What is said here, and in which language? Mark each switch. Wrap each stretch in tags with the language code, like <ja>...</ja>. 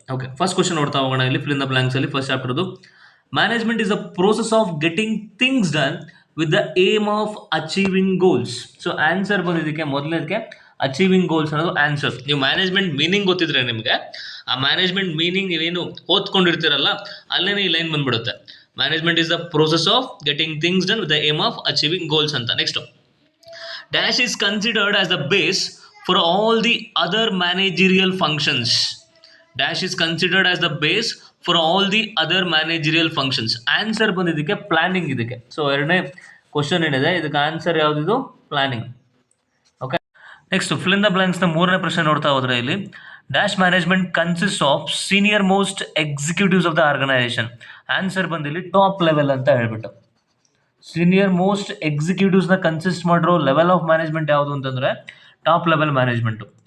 <kn>Okay, first question ನೋಡ್ತಾ ಹೋಗೋಣ ಇಲ್ಲಿ ಫಿಲ್ ಇನ್ ದ ಬ್ಲಾಂಕ್ಸ್ ಅಲ್ಲಿ. First ಚಾಪ್ಟರ್ದು</kn> <en>Management is the process of getting things done with the aim of achieving goals.</en> <kn>So answer ಬಂದಿದ್ದಕ್ಕೆ ಮೊದಲನೇದಕ್ಕೆ</kn> <en>achieving goals</en> <kn>ಅನ್ನೋದು answer. ನೀವು management meaning ಗೊತ್ತಿದ್ರೆ ನಿಮಗೆ ಆ ಮ್ಯಾನೇಜ್ಮೆಂಟ್ ಮೀನಿಂಗ್ ನೀವೇನು ಓದ್ಕೊಂಡಿರ್ತೀರಲ್ಲ ಅಲ್ಲೇನೆ ಈ ಲೈನ್ ಬಂದ್ಬಿಡುತ್ತೆ.</kn> <en>Management is the process of getting things done with the aim of achieving goals ಅಂತ. Next, dash is considered as the base for all the other managerial functions. Dash is considered as the base for all the other managerial functions.</en> <kn>Answer ಬಂದಿದ್ದಕ್ಕೆ planning ಇದಕ್ಕೆ. So ಎರಡನೇ question ಏನಿದೆ ಇದಕ್ಕೆ answer ಯಾವುದಿದು? Planning.</kn> <en>okay, next fill in the blanks ನ</en> <kn>ಮೂರನೇ ಪ್ರಶ್ನೆ ನೋಡ್ತಾ ಹೋದ್ರೆ ಇಲ್ಲಿ</kn> <en>Dash management consist of senior most executives of the organization.</en> <kn>Answer ಬಂದಿಲ್ಲಿ top level ಅಂತ ಹೇಳ್ಬಿಟ್ಟು. ಸೀನಿಯರ್ ಮೋಸ್ಟ್ ಎಕ್ಸಿಕ್ಯೂಟಿವ್ಸ್ನ ಕನ್ಸಿಸ್ಟ್ ಮಾಡಿರೋ</kn> <en>level of management</en> <kn>ಯಾವುದು ಅಂತಂದರೆ ಟಾಪ್ ಲೆವೆಲ್ ಮ್ಯಾನೇಜ್ಮೆಂಟು.</kn>